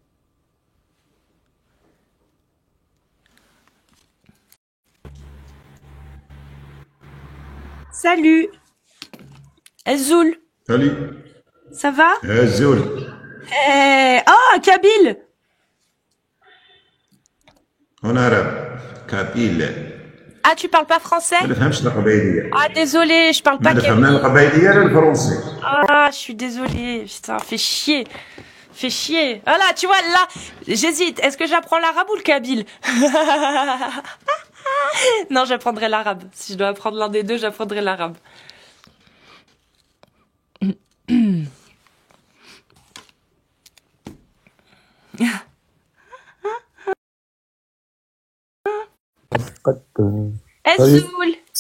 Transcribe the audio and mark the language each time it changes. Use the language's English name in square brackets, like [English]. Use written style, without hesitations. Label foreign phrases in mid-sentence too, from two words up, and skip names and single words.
[French] Salut. [Kabyle] Azoul, [French] Salut. ça va? [Kabyle] Zoul. [French] Oh, Kabyle. En arabe. Kabyle. Ah, tu parles pas français? [Arabic] ما نفهمش القبايلية. [French] Ah, désolé, je parle [Arabic] ما [French] pas [Arabic] نفهم [French] kabyle. [Arabic] لا القبايلية لا الفرنسي. [French] Ah, je suis désolée. Putain, fais chier. Fais chier. Ah là, tu vois, là, j'hésite. Est-ce que j'apprends l'arabe ou le kabyle? Non, j'apprendrai l'arabe. Si je dois apprendre l'un des deux, j'apprendrai l'arabe. [Kabyle] Azoul.